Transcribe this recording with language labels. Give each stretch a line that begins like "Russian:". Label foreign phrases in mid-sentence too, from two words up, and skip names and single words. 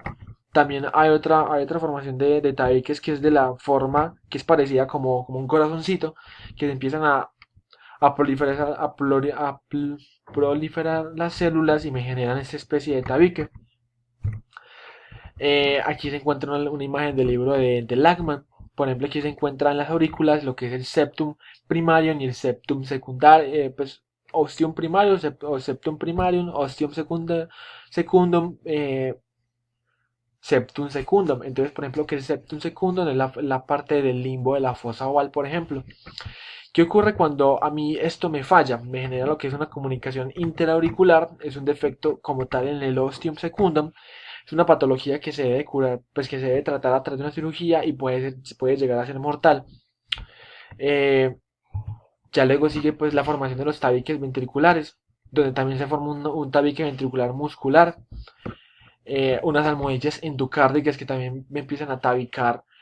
Spanish: También hay otra formación de tabiques que es de la forma que es parecida como un corazoncito, que se empiezan a proliferar, proliferar las células y me generan esta especie de tabique. Aquí se encuentra una imagen del libro de Lachman. Por ejemplo, aquí se encuentran las aurículas lo que es el septum primario y el septum secundario, pues ostium primario o
Latin: septum primarium, ostium secundum, septum secundum.
Spanish: Entonces, por ejemplo, que el
Latin: septum secundum
Spanish: es la parte del limbo de la fosa oval, por ejemplo. ¿Qué ocurre cuando a mí esto me falla? Me genera lo que es una comunicación interauricular, es un defecto como tal en el
Latin: ostium secundum,
Spanish: es una patología que se debe curar, pues que se debe tratar a través de una cirugía y puede llegar a ser mortal. Eh, ya luego sigue pues la formación de los tabiques ventriculares, donde también se forma un tabique ventricular muscular, unas almohadillas endocárdicas que también me empiezan a tabicar